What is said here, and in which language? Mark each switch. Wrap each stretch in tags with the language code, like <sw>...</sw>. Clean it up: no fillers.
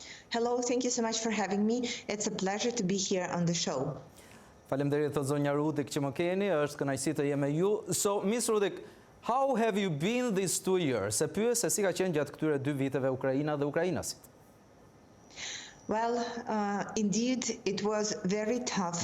<en>Hello, thank you so much for having me. It's a pleasure to be here on the show.</en> <sq>Faleminderit të zonja Rudik që më keni, është kënaqësi të jem me ju.</sq> <en>So, Miss Rudik, how have you been these 2 years?</en> <sq>Se pyes se si ka qenë gjatë këtyre 2 viteve Ukraina dhe ukrainasit?</sq> <en>Well, indeed, it was very tough.</en>